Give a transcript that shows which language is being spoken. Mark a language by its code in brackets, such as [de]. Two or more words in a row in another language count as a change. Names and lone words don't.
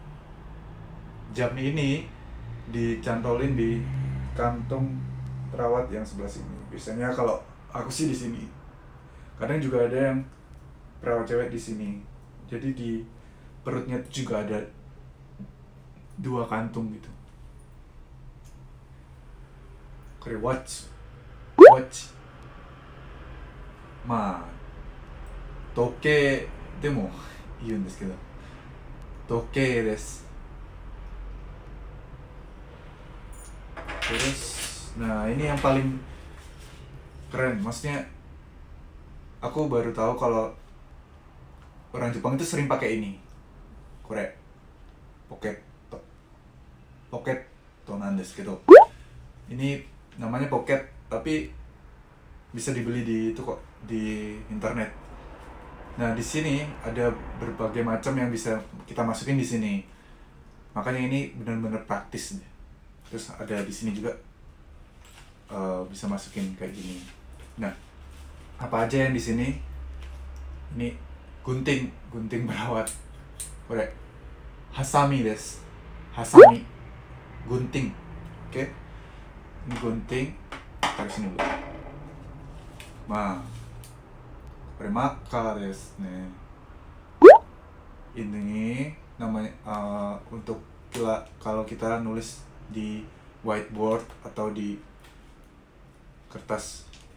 [id] Jam ini dicantolin di kantong perawat yang sebelah sini. Biasanya kalau aku sih di sini. Kadang juga ada yang perawat cewek di sini. Jadi di perutnya juga ada 2 kantung gitu. [ja] これウォッチ. 時計でも言うんですけど、時計です。 [id] Terus, nah ini yang paling keren, maksudnya aku baru tahu kalau orang Jepang itu sering pakai ini. [ja] これポケットとなんですけど. [id] Ini namanya pocket, tapi bisa dibeli di itu kok, di internet. Nah, di sini ada berbagai macam yang bisa kita masukin di sini. Makanya ini benar-benar praktis nih. Terus ada di sini juga bisa masukin kayak gini. Nah, apa aja yang di sini? Ini gunting perawat. [ja] これはさみです. Hasami, [id] gunting. Oke. Ini gunting. Taruh sini dulu. [ja] これマーカーですね. [id] Ini namanya untuk kalau kita nulis di whiteboard atau di kertas.